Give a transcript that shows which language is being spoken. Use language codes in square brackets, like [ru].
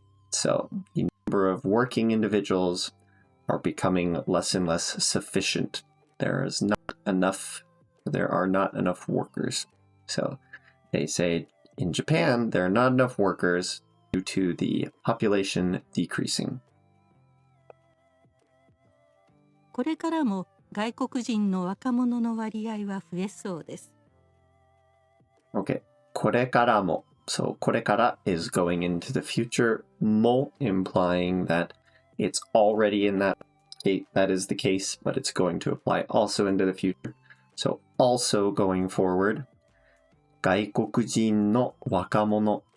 [en] So the number of working individuals are becoming less and less sufficient. There are not enough workers. So they say in Japan, there are not enough workers due to the population decreasing. [ja] これからも外国人の若者の割合は増えそうです。 [en] Okay, [ja] これからも. [en] So これから is going into the future, も implying that it's already in that state. That is the case, but it's going to apply also into the future. So also going forward, [ja] 外国人の若者.